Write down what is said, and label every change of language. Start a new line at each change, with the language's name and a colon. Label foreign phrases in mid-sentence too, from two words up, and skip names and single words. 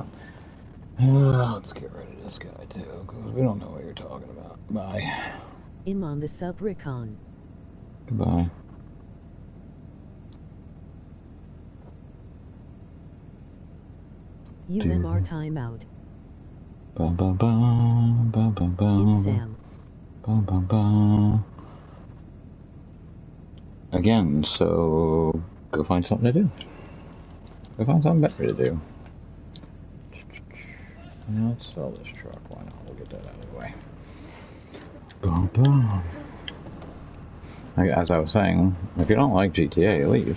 English: Let's get rid of this guy too, because we don't know what you're talking about. Bye. I'm on the Subricon. Goodbye. UMR timeout. Ba ba ba ba ba ba. It's Sam. Ba ba ba. Again, so go find something to do. Go find something better to do. Now let's sell this truck. Why not? We'll get that out of the way. Boom, boom. As I was saying, if you don't like GTA, leave.